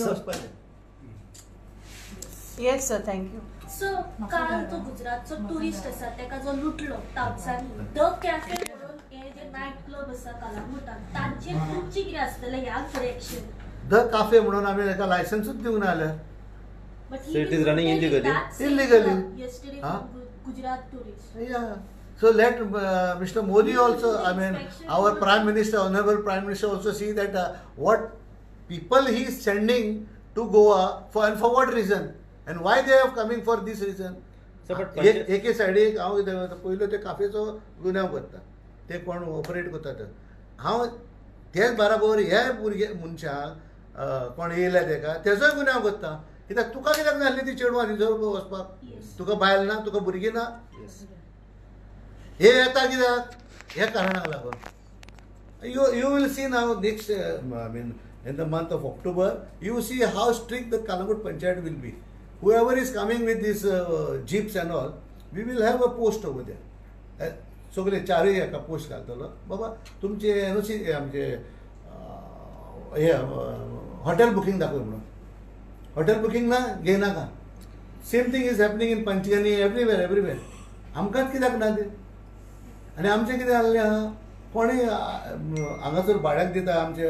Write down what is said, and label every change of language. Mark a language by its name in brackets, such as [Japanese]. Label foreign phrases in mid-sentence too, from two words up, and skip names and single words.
[Konkani] तांकां उखोवपाचें आनी वचपाचें. येस सर, थँक्यू. सो काल तो गुजरातचो टुरिस्ट आसा तेका जो लुटलो तावसांनी द कॅफे म्हणून हे जे [English] night club [Konkani] आसा कलांगुटात तांचेर तुमची कितें आसतलें ह्या डिरेक्शन? द काफे म्हणून आमी ताका लायसन्सूच दिवंक ना जाल्यार. [English] But So it is running illegally? Illegally. Yesterday Huh? Gujarat tourist. Yeah. So let Mr. Modi also, I mean, our Prime Minister, Honorable Prime Minister also see that what people he is sending to Goa and for what reason and why they are coming for this reason. So, but [Konkani] एके सायडीक हांव कितें करता, पयलो ते काफेचो गुन्यांव करता, ते कोण ऑपरेट करता ते हांव तेच बराबर हे भुरगे मनशाक कोण येयल्या तेका तेजोय गुन्यांव करता. कित्याक तुका कित्याक नासली ती चेडवां रिजर्व वचपाक? तुका बायल ना, तुका भुरगीं ना? हे येता कित्याक? ह्या कारणाक लागून. [English] You will see now next, I mean, in the month of October, you see how strict the Kalangut Panchayat will be. Whoever is coming with these jeeps and all, we will have a post over there. [Konkani] सगळे चारय एका पोस्ट घालतलो, बाबा तुमचे एनओसी आमचे हे [English] hotel booking [Konkani] दाखय म्हणून. [English] hotel booking [Konkani] ना घेयनाका. [English] same thing is happening in Panchgani, everywhere. [Konkani] आमकांच कित्याक ना ते? आनी आमचें कितें जाल्लें आहा, कोणूय हांगासर भाड्याक दिता आमचे.